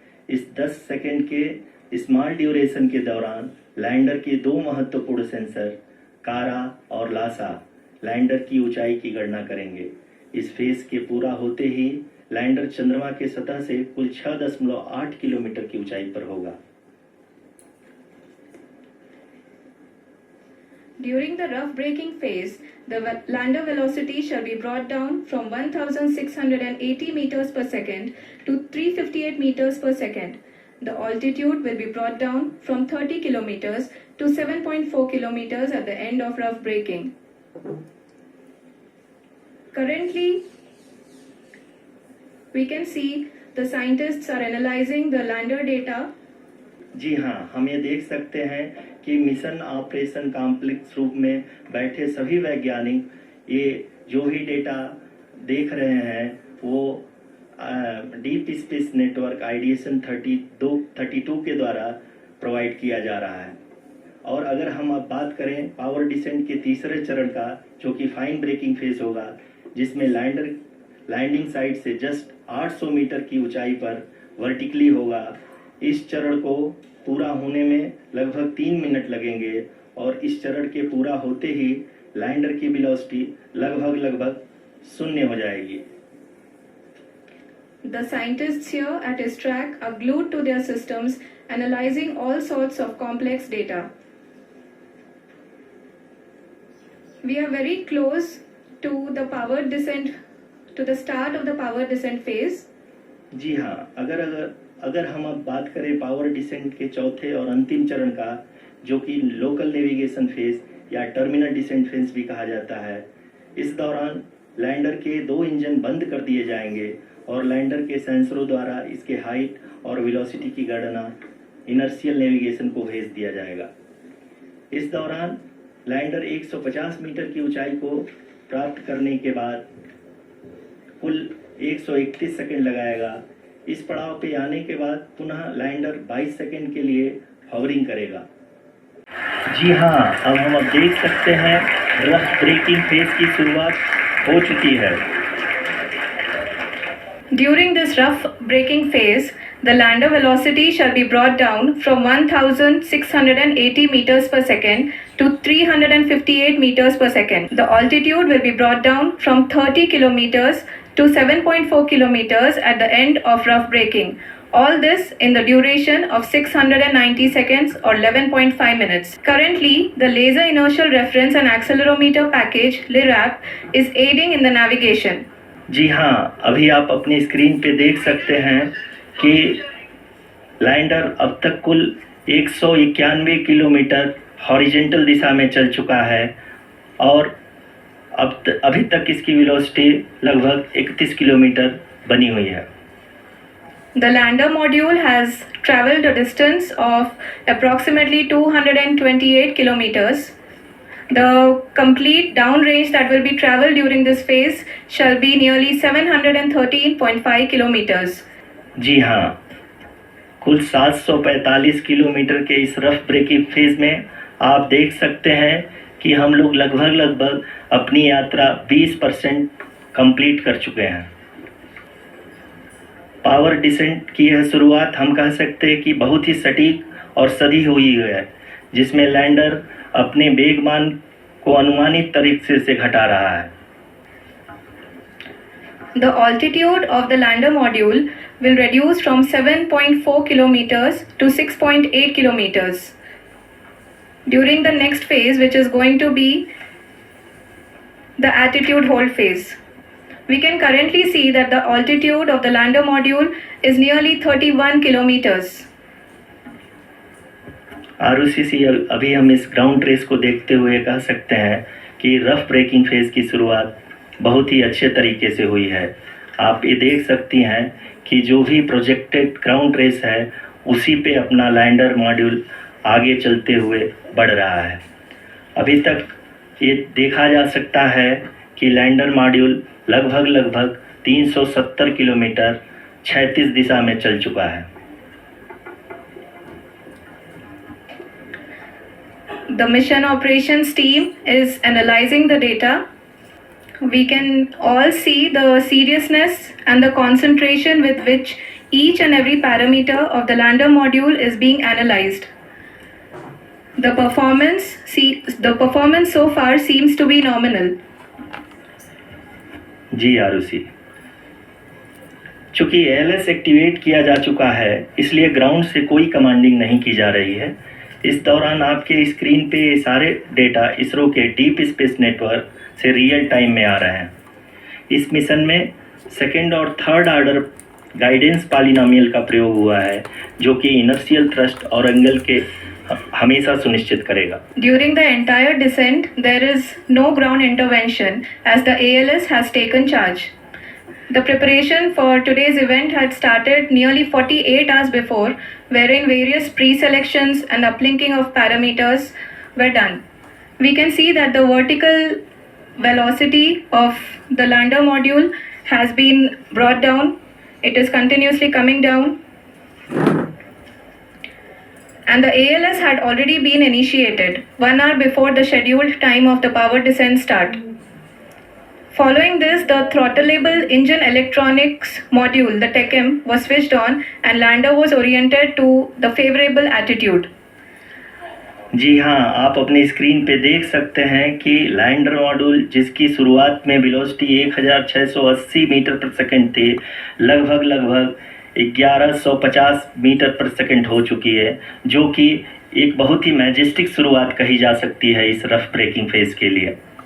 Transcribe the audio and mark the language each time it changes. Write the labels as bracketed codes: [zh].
[hi] इस 10 सेकेंड के small duration के दौरान लैंडर के 2 महत्वपूर्ण सेंसर कारा और लासा लैंडर की ऊंचाई की गणना करेंगे। इस फेज के पूरा होते ही लैंडर चंद्रमा के सतह से कुल 6.8 किलोमीटर की ऊंचाई पर होगा। [en] During the rough braking phase, the lander velocity shall be brought down from 1680 meters per second to 358 meters per second. The altitude will be brought down from 30 kilometers to 7.4 kilometers at the end of rough braking. Currently, we can see the scientists are analyzing the lander data. [hi] जी हाँ, हम ये देख सकते हैं कि mission operation complex रूप में बैठे सभी वैज्ञानिक ये जो भी डेटा देख रहे हैं वो डीप स्पेस नेटवर्क आइडिएशन 32 के द्वारा प्रोवाइड किया जा रहा है। और अगर हम अब बात करें पावर डिसेंट के तीसरे चरण का, जो कि फाइन ब्रेकिंग फेज होगा, जिसमें लैंडिंग साइट से जस्ट 800 मीटर की ऊंचाई पर वर्टिकली होगा। इस चरण को पूरा होने में लगभग 3 मिनट लगेंगे और इस चरण के पूरा होते ही लैंडर की वेलोसिटी लगभग 0 हो जाएगी। [en] The scientists here at ISTRAC are glued to their systems, analyzing all sorts of complex data. We are very close to the power descent, to the start of the power descent phase. [hi] जी हाँ, अगर हम अब बात करें power descent के चौथे और अंतिम चरण का, जो कि लोकल नेविगेशन फेज या टर्मिनल डिसेंट फेज भी कहा जाता है, इस दौरान लैंडर के 2 इंजन बंद कर दिए जाएंगे और लैंडर के सेंसरों द्वारा इसके हाइट और वेलोसिटी की गणना इनर्शियल नेविगेशन को भेज दिया जाएगा। इस दौरान लैंडर 150 मीटर की ऊंचाई को प्राप्त करने के बाद कुल 131 सेकंड लगाएगा। इस पड़ाव पे आने के बाद पुनः लैंडर 22 सेकंड के लिए हॉवरिंग करेगा। जी हाँ, अब हम देख सकते हैं रफ ब्रेकिंग फेज की शुरुआत हो चुकी है। [en] During this rough braking phase, the lander velocity shall be brought down from 1680 meters per second to 358 meters per second. The altitude will be brought down from 30 kilometers to 7.4 kilometers at the end of rough braking. All this in the duration of 690 seconds or 11.5 minutes. Currently, the Laser Inertial Reference and Accelerometer package LIRAP is aiding in the navigation. [hi] जी हाँ, अभी आप अपनी screen पे देख सकते हैं कि lander अब तक कुल 191 किलोमीटर हॉरिजेंटल दिशा में चल चुका है और अभी तक इसकी वेलोसिटी लगभग 31 किलोमीटर बनी हुई है। [en] The lander module has traveled a distance of approximately 228 kilometers. The complete downrange that will be traveled during this phase shall be nearly 713.5 kilometers. [hi] जी हाँ, कुल 745 किलोमीटर के इस रफ ब्रेकिंग फेज में आप देख सकते हैं कि हम लोग लगभग अपनी यात्रा 20% कंप्लीट कर चुके हैं। पावर डिसेंट की यह शुरुआत हम कह सकते हैं कि बहुत ही सटीक और सधी हुई है, जिसमें लैंडर अपने वेगमान को अनुमानित तरीके से घटा रहा है। [en] The altitude of the lander module will reduce from 7.4 kilometers to 6.8 kilometers. during the next phase, which is going to be the attitude hold phase. We can currently see that the altitude of the lander module is nearly 31 kilometers. [hi] Arushi, अभी हम इस ground trace को देखते हुए कह सकते हैं कि रफ ब्रेकिंग फेज की शुरुआत बहुत ही अच्छे तरीके से हुई है। आप ये देख सकती हैं कि जो भी प्रोजेक्टेड ग्राउंड ट्रेस है उसी पे अपना लैंडर मॉड्यूल आगे चलते हुए बढ़ रहा है। अभी तक ये देखा जा सकता है कि लैंडर मॉड्यूल लगभग 370 किलोमीटर क्षैतिज दिशा में चल चुका है। [en] The mission operations team is analyzing the data. We can all see the seriousness and the concentration with which each and every parameter of the lander module is being analyzed. The performance so far seems to be nominal. [hi] जी आरुषि, चूंकि ALS activate किया जा चुका है इसलिए ground से कोई commanding नहीं की जा रही है। इस दौरान आपके स्क्रीन पे सारे डेटा इसरो के डीप स्पेस नेटवर्क से रियल टाइम में आ रहे हैं। इस मिशन में सेकेंड और थर्ड ऑर्डर गाइडेंस पॉलिनोमियल का प्रयोग हुआ है जो कि इनर्शियल थ्रस्ट और एंगल के हमेशा सुनिश्चित करेगा। [en] During the entire descent, there is no ground intervention as the ALS has taken charge. The preparation for today's event had started nearly 48 hours before, wherein various pre-selections and uplinking of parameters were done. We can see that the vertical velocity of the lander module has been brought down. It is continuously coming down. And the ALS had already been initiated 1 hour before the scheduled time of the power descent start. Following this, the throttleable engine electronics module, the TECM, was switched on and lander was oriented to the favorable attitude. [hi] जी हाँ, आप अपनी screen पे देख सकते हैं कि lander module जिसकी शुरुआत में वेलोसिटी 1680 मीटर पर सेकंड थी, लगभग 1150 मीटर पर सेकंड हो चुकी है, जो कि एक बहुत ही मैजेस्टिक शुरुआत कही जा सकती है इस रफ ब्रेकिंग फेज के लिए।